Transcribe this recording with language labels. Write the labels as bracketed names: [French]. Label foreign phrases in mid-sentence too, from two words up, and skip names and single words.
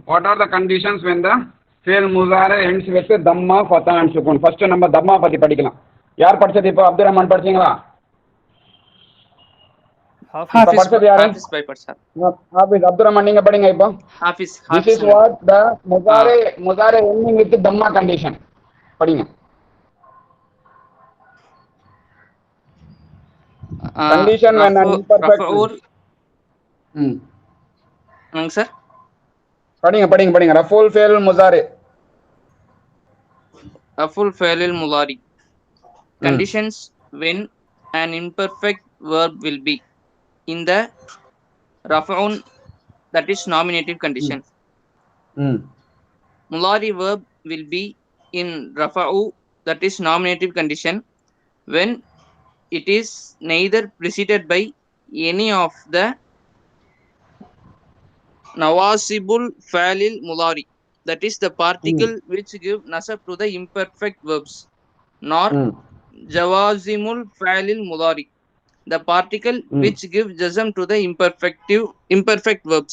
[English] What are the conditions when the [Arabic] فعل مضارع [English] ends with dhamma, fatha and sukun? [Tamil] First நம்ம தம்மா பத்தி படிக்கலாம். யார் படிச்சது? இப்போ அப்துல் ரஹ்மான் படிச்சீங்களா? படிச்சது யாரு? Hafiz bhai padcha. Hafiz Abdul Rahman நீங்க படிங்க இப்போ. Hafiz. [English] This is what the mudari ending with dhamma condition. [Tamil] படிங்க. [English] Condition when an imperfect. sir. [Tamil] படிங்க. [Arabic] رفع الفعل المضارع. رفع الفعل المضارع. [English] Conditions when an imperfect verb will be in the raf'un, that is nominative condition. Mudari verb will be in rafa'u, that is nominative condition, when it is neither preceded by any of the [Arabic] نواصب الفعل المضارع, [English] that is the particle which give nasab to the imperfect verbs, nor [Arabic] جوازم الفعل المضارع, [English] the particle which give jazm to the imperfect verbs.